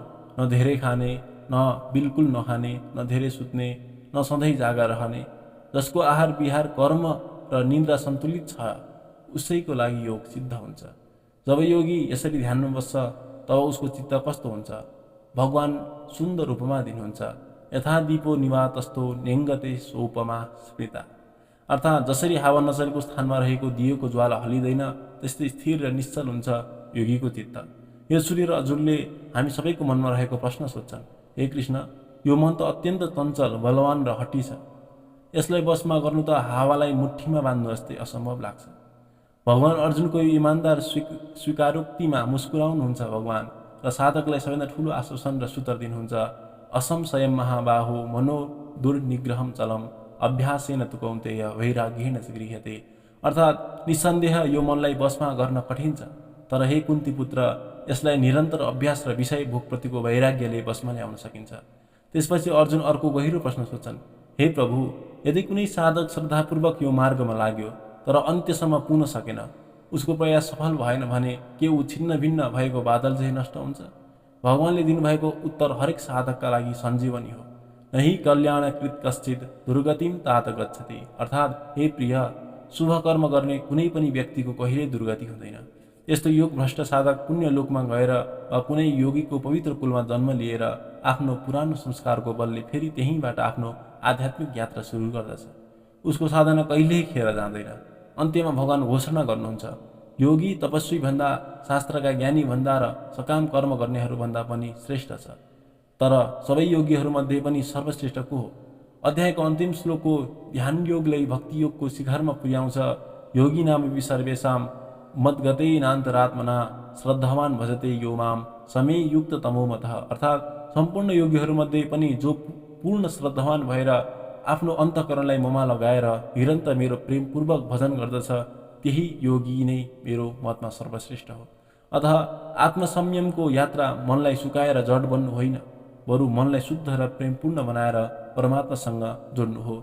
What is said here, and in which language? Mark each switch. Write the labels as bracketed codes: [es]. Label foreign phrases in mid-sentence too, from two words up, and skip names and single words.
[ne] न धेरै खाने, न बिल्कुल नखाने, न धेरै सुत्ने, न सधैँ जागा रहने। जसको आहार विहार कर्म र निन्द्रा सन्तुलित छ उसैको लागि योग सिद्ध हुन्छ। जब योगी यसरी ध्यानमा बस्छ तब उसको चित्त कस्तो हुन्छ? भगवान सुन्दर उपमा दिनुहुन्छ। [sa] यथा दीपो निवातस्थो नेङ्गते सोपमा स्मृता, [ne] अर्थात् जसरी हावा नचलेको स्थानमा रहेको दियोको ज्वाला हलिँदैन त्यस्तै स्थिर र निश्चल हुन्छ योगीको चित्त। यो सुनेर अर्जुनले हामी सबैको मनमा रहेको प्रश्न सोध्छन्, हे कृष्ण, यो मन त अत्यन्त चञ्चल, बलवान र हठी छ। यसलाई बसमा गर्नु त हावालाई मुठीमा बाँध्नु जस्तै असम्भव लाग्छ। भगवान अर्जुनको यो इमान्दार स्वीकारोक्तिमा मुस्कुराउनुहुन्छ भगवान र साधकलाई सबैभन्दा ठुलो आश्वासन र सूत्र दिनुहुन्छ। [sa] असंशयम महाबाहो मनो दुर्निग्रहम चलम अभ्यासेन तु कौन्तेय वैराग्येन च गृह्यते, [ne] अर्थात् निसन्देह यो मनलाई बसमा गर्न कठिन छ, तर हे कुन्ती पुत्र, यसलाई निरन्तर अभ्यास र विषय भोगप्रतिको वैराग्यले बसमा ल्याउन सकिन्छ। त्यसपछि अर्जुन अर्को गहिरो प्रश्न सोध्छन्, हे प्रभु, यदि कुनै साधक श्रद्धापूर्वक यो मार्गमा लाग्यो तर अन्त्यसम्म पुग्न सकेन, उसको प्रयास सफल भएन भने के ऊ छिन्न भिन्न भएको बादल चाहिँ नष्ट हुन्छ? भगवानले दिनुभएको उत्तर हरेक साधकका लागि सञ्जीवनी हो। [sa] नहि कल्याणकृत कश्चित दुर्गतिम तात गच्छति, [ne] अर्थात् हे प्रिय, शुभ कर्म गर्ने कुनै पनि व्यक्तिको कहिल्यै दुर्गति हुँदैन। यस्तो योग भ्रष्ट साधक पुण्य लोकमा गएर वा कुनै योगीको पवित्र कुलमा जन्म लिएर आफ्नो पुरानो संस्कारको बलले फेरि त्यहीँबाट आफ्नो आध्यात्मिक यात्रा सुरु गर्दछ। उसको साधना कहिल्यै खेर जाँदैन। अन्त्यमा भगवान घोषणा गर्नुहुन्छ, योगी तपस्वी भन्दा, शास्त्रका ज्ञानी भन्दा र सकाम कर्म गर्नेहरूभन्दा पनि श्रेष्ठ छ। तर सबै योगीहरूमध्ये पनि सर्वश्रेष्ठ को हो? अध्यायको अन्तिम श्लोकको ध्यान योगलाई भक्ति योगको शिखरमा पुर्याउँछ। [sa] योगी नामपि सर्वेषां मद्गतेनान्तरात्मना श्रद्धावान भजते यो माम समे युक्त तमोमतः, [ne] अर्थात् सम्पूर्ण योगीहरूमध्ये पनि जो पूर्ण श्रद्धावान भएर आफ्नो अन्तःकरणलाई ममा लगाएर निरन्तर मेरो प्रेमपूर्वक भजन गर्दछ त्यही योगी नै मेरो मतमा सर्वश्रेष्ठ हो। अतः आत्मसंयमको यात्रा मनलाई सुकाएर जड बन्नु होइन, बरु मनलाई शुद्ध र प्रेमपूर्ण बनाएर परमात्मासँग जोड्नु हो।